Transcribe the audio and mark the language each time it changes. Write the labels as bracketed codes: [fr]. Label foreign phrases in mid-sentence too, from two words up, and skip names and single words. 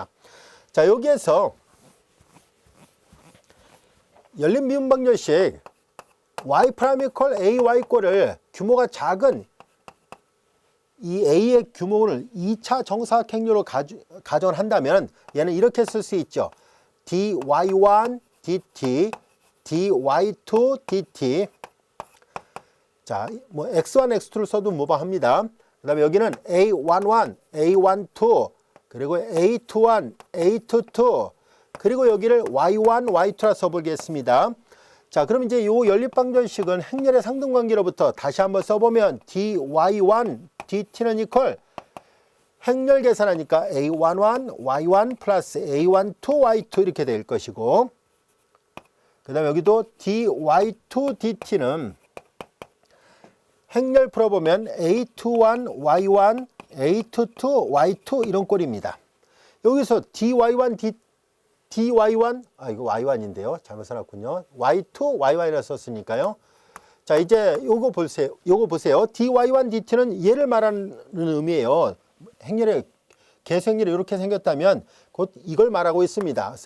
[ko] 자, 여기에서 연립 미분방정식 y' ay 꼴을 규모가 작은 이 a의 규모를 2차 정사각행렬로 가정을 한다면 얘는 이렇게 쓸 수 있죠. dy1 dt, dy2 dt. 자, 뭐 x1, x2를 써도 무방합니다. 그 다음에 여기는 a11, a12, 그리고 a21, a22, 그리고 여기를 y1, y2라 써보겠습니다. 자, 그럼 이제 요 연립방정식은 행렬의 상등관계로부터 다시 한번 써보면 dy1 dt는 이퀄 행렬 계산하니까 a11 y1 플러스 a12 y2 이렇게 될 것이고, 그 다음에 여기도 dy2 dt는 행렬 풀어보면 a21 y1 a22 y2 이런 꼴입니다. 여기서 dy1 dy1 이거 y1인데요. 잘못 써놨군요. y2 y1이라 썼으니까요. 자, 이제 요거 보세요. dy1 dt는 얘를 말하는 의미예요. 행렬의 계수 행렬이 이렇게 생겼다면 곧 이걸 말하고 있습니다.